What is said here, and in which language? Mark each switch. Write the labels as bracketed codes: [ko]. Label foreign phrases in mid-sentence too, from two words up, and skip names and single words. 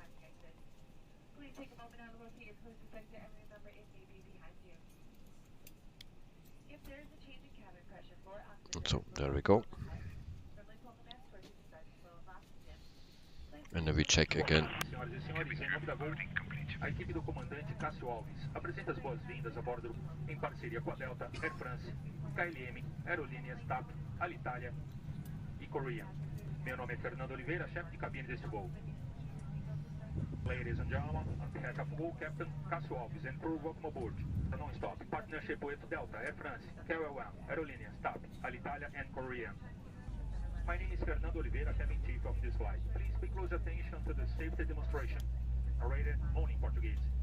[en] And so there we go. And then we check again. [pt] A equipe do comandante Cássio Alves apresenta as boas-vindas a bordo em parceria com a Delta, Air France, KLM, Aerolíneas, TAP, Alitalia e Korea. Meu nome é Fernando Oliveira, chefe de cabine deste voo. [en] Ladies and gentlemen, on behalf of Go Captain Cássio Alves and crew, welcome aboard. Non-stop partnership with Delta, Air France, KLM, Aerolíneas, TAP, Alitalia and Korean. My name is Fernando Oliveira, cabin chief of this flight. Please pay close attention to the safety demonstration. Narrated only in Portuguese.